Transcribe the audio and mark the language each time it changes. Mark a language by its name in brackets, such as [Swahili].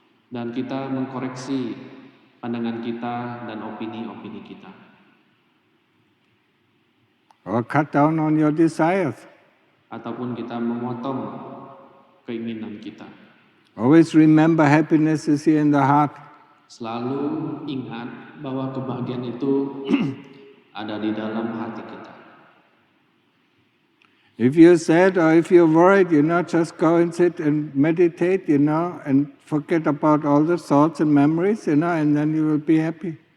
[Indonesian] Dan kita mengkoreksi pandangan kita dan opini-opini kita. [English] Or cut down on your desires. [Indonesian] Ataupun kita memotong keinginan kita. [English] Always remember happiness is here in the heart. [Indonesian] Selalu ingat bahwa kebahagiaan itu ada di dalam hati kita. [English] If you're sad or if you're worried, just go and sit and meditate, and forget about all the thoughts and memories, and then you will be happy.